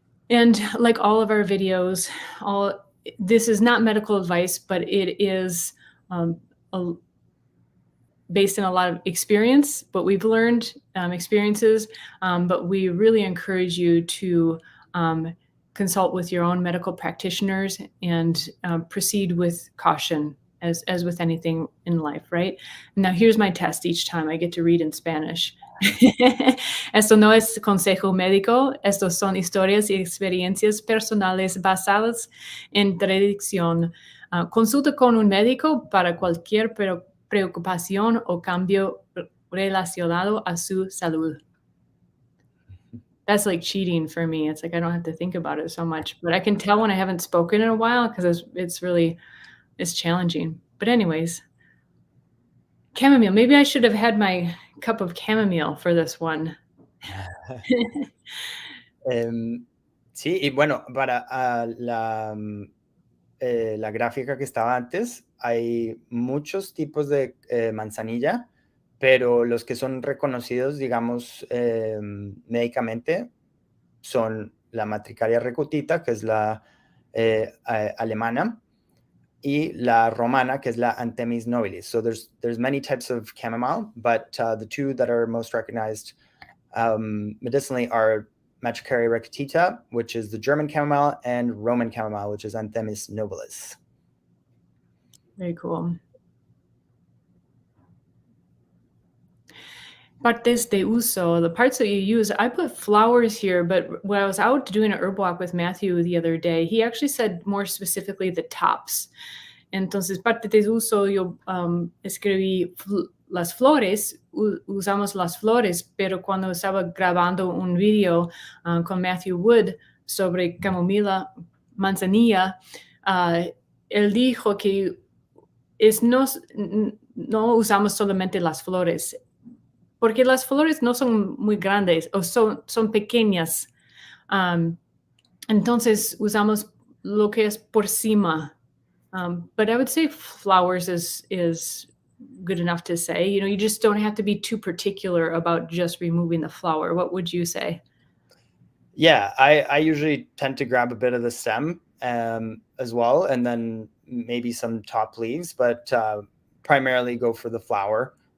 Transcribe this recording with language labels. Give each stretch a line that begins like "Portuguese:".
English: And like all of our videos, this is not medical advice, but it is based on a lot of experience, what we've learned, experiences, but we really encourage you to consult with your own medical practitioners and proceed with caution, as with anything in life, right? Now, here's my test each time I get to read in Spanish.
Spanish: Esto no es consejo médico, estos son historias y experiencias personales basadas en tradición. Consulta con un médico para cualquier preocupación o cambio relacionado a su salud.
English: That's like cheating for me. It's like I don't have to think about it so much, but I can tell when I haven't spoken in a while because it's challenging. But anyways, chamomile. Maybe I should have had my cup of chamomile for this one.
Spanish: Sí, y bueno, para la gráfica que estaba antes, hay muchos tipos de manzanilla, pero los que son reconocidos, digamos, médicamente, son la Matricaria recutita, que es la alemana, y la romana, que es la Anthemis nobilis.
English: So there's many types of chamomile, but the two that are most recognized medicinally are Matricaria recutita, which is the German chamomile, and Roman chamomile, which is Anthemis nobilis. Very cool.
Spanish: Partes de uso,
English: the parts that you use. I put flowers here, but when I was out doing an herb walk with Matthew the other day, he actually said more specifically the tops.
Spanish: Entonces, parte de uso, yo escribí las flores, usamos las flores, pero cuando estaba grabando un video con Matthew Wood sobre camomila, manzanilla, él dijo que no usamos solamente las flores, porque las flores no son muy grandes o son pequeñas. Entonces usamos lo que es por cima.
English: But I would say flowers is good enough to say. You just don't have to be too particular about just removing the flower. What would you say? Yeah, I usually tend to grab a bit of the stem as well, and then maybe some top leaves, but primarily go for the flower.